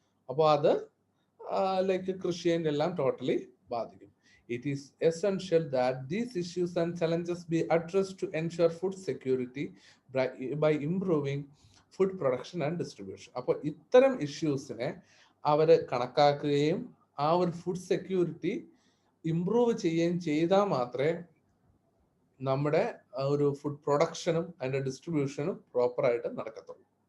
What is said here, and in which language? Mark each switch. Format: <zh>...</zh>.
<ml>അപ്പോൾ അത് കൃഷിയെ എല്ലാം ടോട്ടലി ബാധിക്കും.</ml> <en>It is essential that these issues and challenges be addressed to ensure food security by improving food production and distribution.</en> <ml>അപ്പോൾ ഇത്തരം ഇഷ്യൂസിനെ അവർ കണക്കാക്കുകയും ആ ഒരു ഫുഡ് സെക്യൂരിറ്റി ഇംപ്രൂവ് ചെയ്യുകയും ചെയ്താൽ മാത്രമേ നമ്മുടെ ഒരു ഫുഡ് പ്രൊഡക്ഷനും അതിന്റെ ഡിസ്ട്രിബ്യൂഷനും പ്രോപ്പറായിട്ട് നടക്കത്തുള്ളൂ.</ml>